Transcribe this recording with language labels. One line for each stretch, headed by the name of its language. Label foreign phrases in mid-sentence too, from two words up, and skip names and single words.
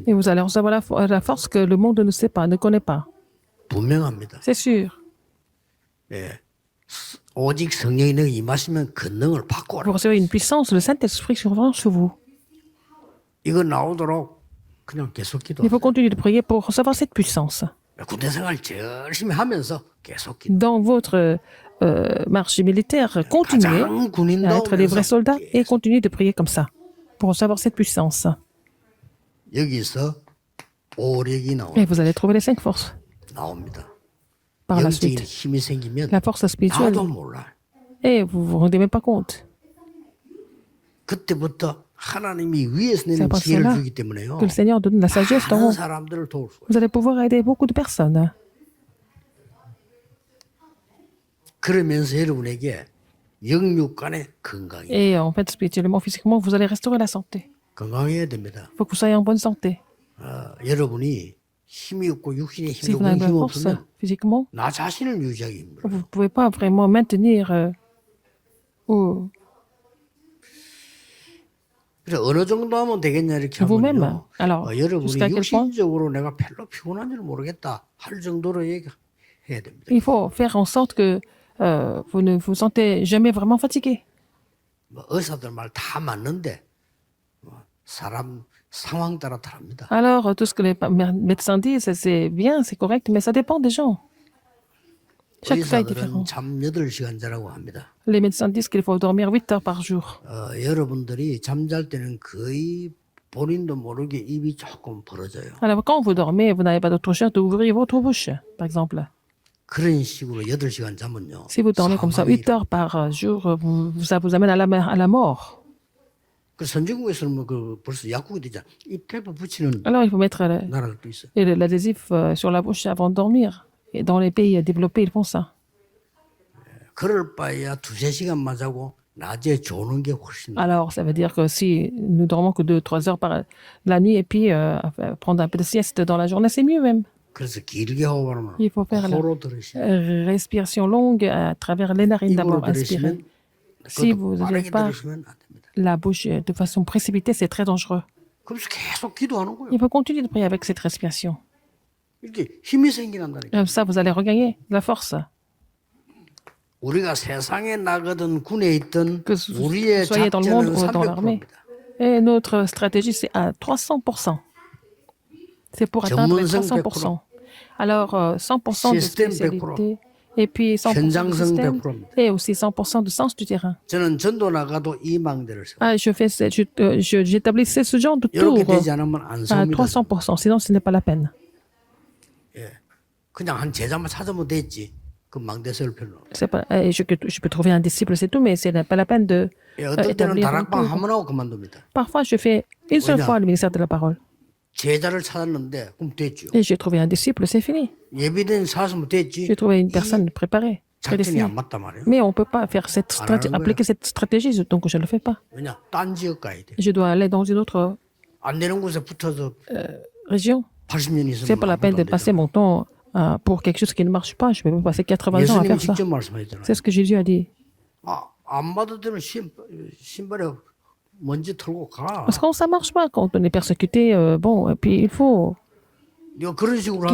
French: Et vous allez recevoir la force que le monde ne sait pas, ne connaît pas.
Korean: 분명합니다.
French: C'est sûr.
Korean: 예. 오직 성령이 너희 임하시면 권능을 받고
French: Vous recevez une puissance, le Saint-Esprit survient sur vous.
Korean: 이거 나오도록 그냥 계속 기도.
French: Il faut continuer de prier pour recevoir cette puissance.
Korean: 군대 생활 열심히 하면서 계속 기도.
French: Dans votre marche militaire, continuez
Korean: 가장
French: à être des vrais
Korean: 군인다우면서
French: soldats et continuez de prier comme ça pour recevoir cette puissance.
Korean: 여기서 오력이
French: Et vous allez trouver les 5 forces
Korean: 나옵니다.
French: par la
Korean: 영적인
French: suite.
Korean: 힘이 생기면
French: La force spirituelle.
Korean: 나도 몰라.
French: Et vous vous rendez même pas compte.
Korean: 그때부터 하나님이 위에서
French: C'est
Korean: 내는
French: par
Korean: 지혜를
French: cela
Korean: 주기 때문에요.
French: que le Seigneur donne la sagesse d'en
Korean: 많은
French: haut.
Korean: 사람들을 도울 수가 있어요.
French: Vous allez pouvoir aider beaucoup de personnes.
Korean: 그러면서 여러분에게 영육간의 건강이
French: Et en fait, spirituellement, physiquement, vous allez restaurer la santé.
Korean: 건강해야 됩니다.
French: Il faut que vous soyez en bonne santé.
Korean: 여러분이 힘이 없고 육신에
French: Si
Korean: 힘이
French: vous n'avez
Korean: 없고
French: pas
Korean: 힘
French: de force
Korean: 없으면
French: physiquement,
Korean: 나 자신을 유지하기 힘들어요.
French: vous ne pouvez pas vraiment maintenir ou
Korean: 그래서 어느 정도 하면 되겠냐 이렇게
French: vous-même.
Korean: 하면요.
French: Alors,
Korean: 여러분이
French: jusqu'à quel point
Korean: 육신적으로 내가 별로 피곤한지를 모르겠다 할 정도로 얘기해야 됩니다.
French: il faut faire en sorte que vous ne vous sentez jamais vraiment fatigué.
Korean: 뭐 의사들 말 다 맞는데 사람 상황 따라 다릅니다.
French: Alors, tout ce que les médecins disent, c'est bien, c'est correct, mais ça dépend des gens. Chaque cas est différent.
Korean: 의사들은 잠 8시간 자라고 합니다.
French: Les médecins disent qu'il faut dormir 8 heures par jour.
Korean: 여러분들이 잠잘 때는 거의 본인도 모르게 입이 조금 벌어져요.
French: Alors, quand vous dormez, vous n'avez pas d'autre choix d'ouvrir votre bouche, par exemple.
Korean: 그런 식으로 8시간 자면요.
French: Si vous dormez comme ça 8 heures par jour, ça vous amène à la mort.
Korean: 그 선진국에서는 그 벌써 약국이 되잖아. 입 테이프 붙이는
French: Alors, il faut mettre
Korean: 나라들도 있어요.
French: l'adhésif sur la bouche avant de dormir. Et dans les pays développés, ils font ça.
Korean: 그럴 바에야 2-3시간만 자고 낮에 조는 게 훨씬 나아요.
French: Alors, ça veut dire que si nous dormons que 2-3 heures par la nuit et puis prendre un peu de sieste dans la journée, c'est mieux même.
Korean: 그래서 길게 호흡하면
French: Il faut faire la
Korean: 코로 들으시면
French: respiration longue à travers les narines
Korean: 입으로
French: d'abord, inspirer.
Korean: 들으시면
French: Si
Korean: 그것도
French: vous
Korean: 빠르게
French: n'avez pas
Korean: 들으시면 안 됩니다.
French: la bouche de façon précipitée, c'est très dangereux.
Korean: 그래서 계속 기도하는 거예요.
French: Il faut continuer de prier avec cette respiration.
Korean: 이렇게 힘이 생겨난다니까.
French: Comme ça, vous allez regagner de la force.
Korean: 우리가 세상에 나가든 군에 있든
French: Que
Korean: 우리의
French: vous soyez dans le monde
Korean: 작전은
French: ou dans l'armée.
Korean: 300%입니다.
French: Et notre stratégie, c'est à 300%. C'est pour atteindre les
Korean: 전문성
French: 300%. Alors, 100% de Système spécialité, et puis 100% de
Korean: 현장성
French: système,
Korean: 100%입니다.
French: et aussi 100% de sens du terrain.
Korean: 저는 전도 나가도 이 망대를 세워요.
French: Ah, j'établissais ce genre de
Korean: 이렇게
French: tour
Korean: 되지 않으면 안
French: à
Korean: 섭니다.
French: 300%, sinon ce n'est pas la peine.
Korean: 그냥 한 제자만 찾으면 됐지. 그 망대 세울 필요는 없어요.
French: C'est pas, je peux trouver un disciple, c'est tout, mais ce n'est pas la peine de
Korean: 어떤 때는
French: établir un
Korean: 다락방
French: tour.
Korean: 한 번 하고 그만둡니다.
French: Parfois, je fais une seule
Korean: 왜냐?
French: fois le ministère de la parole.
Korean: 제자를 찾았는데 그럼 됐죠.
French: Et j'ai trouvé un disciple, c'est fini.
Korean: 예비된 사슴은 됐지.
French: J'ai trouvé une personne préparée,
Korean: 작전이
French: prédestinée.
Korean: 안 맞단 말이에요.
French: Mais on ne peut pas faire
Korean: 하는 거야.
French: appliquer cette stratégie, donc je ne le fais pas.
Korean: 왜냐? 딴 지역 가야 돼.
French: Je dois aller dans une autre
Korean: 안 되는 곳에 붙어서
French: région.
Korean: 80년
French: C'est
Korean: 있으면
French: pas la peine de
Korean: 아무것도 안
French: passer
Korean: 되잖아.
French: mon temps pour quelque chose qui ne marche pas. Je ne peux pas passer 80 ans à
Korean: 예수님이
French: faire ça.
Korean: 직접 말씀하셨잖아요.
French: C'est ce que Jésus a dit.
Korean: 안 받을 때는 신발에 먼지 털고 가.
French: Parce que quand ça ne marche pas, quand on est persécuté, bon, et puis il faut.
Korean: 네가 그런 식으로